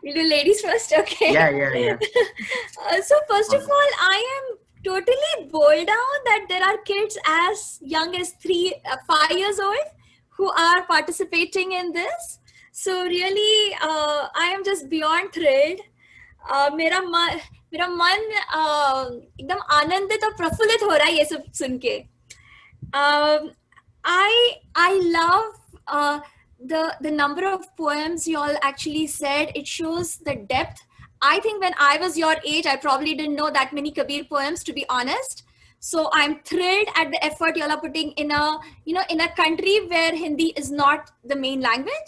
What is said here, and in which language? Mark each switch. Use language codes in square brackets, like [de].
[en] We'll do ladies first, okay? Yeah. So first of all, I am totally bowled down that there are kids as young as 5 years old who are participating in this. So really, I am just beyond thrilled. [hi] मेरा मन एकदम आनंदित और प्रफुल्लित हो रहा है ये सब सुन के. [en] I love the number of poems you all actually said. It shows the depth. I think when I was your age, I probably didn't know that many Kabir poems, to be honest. So I'm thrilled at the effort you all are putting in a country where Hindi is not the main language.